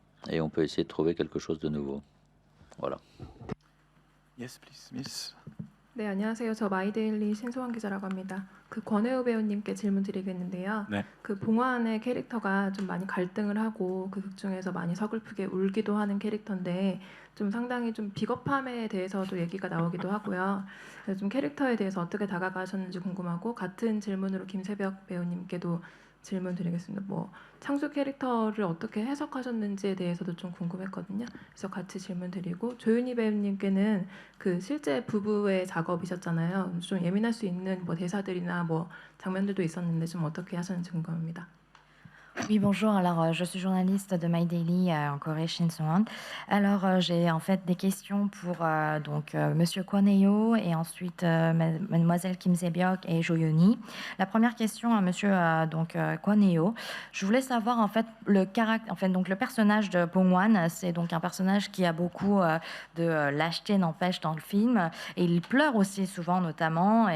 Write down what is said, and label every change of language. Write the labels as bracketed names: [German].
[French] et on peut essayer de trouver quelque chose de nouveau. Voilà. [English] Yes, please, Miss. [Korean] 네, 안녕하세요. 저 마이데일리 신소환 기자라고 합니다. 그 권혜우 배우님께 질문 드리겠는데요. 네. 그 봉환의 캐릭터가 좀 많이 갈등을 하고 그 극 중에서 많이 서글프게 울기도 하는 캐릭터인데 좀 상당히 좀 비겁함에 대해서도 얘기가 나오기도 하고요. 그래서 좀 캐릭터에 대해서 어떻게 다가가셨는지 궁금하고 같은 질문으로 김세벽 배우님께도 질문 드리겠습니다. 뭐 창수 캐릭터를 어떻게 해석하셨는지에 대해서도 좀 궁금했거든요. 그래서 같이 질문 드리고 조윤희 배우님께는 그 실제 부부의 작업이셨잖아요. 좀 예민할 수 있는 뭐 대사들이나 뭐 장면들도 있었는데 좀 어떻게 하셨는지 궁금합니다. [French] Oui, bonjour. Alors, je suis journaliste de My Daily en Corée, Shin Soo-won. Alors, j'ai en fait des questions pour Monsieur Kwon Heo et ensuite Mademoiselle Kim Se-byuk et Jo Yeon-hee. La première question à Monsieur Kwon Heo. Je voulais savoir en fait le personnage de Bong-wan, c'est donc un personnage qui a beaucoup de lâcheté, n'empêche, dans le film, et il pleure aussi souvent, notamment.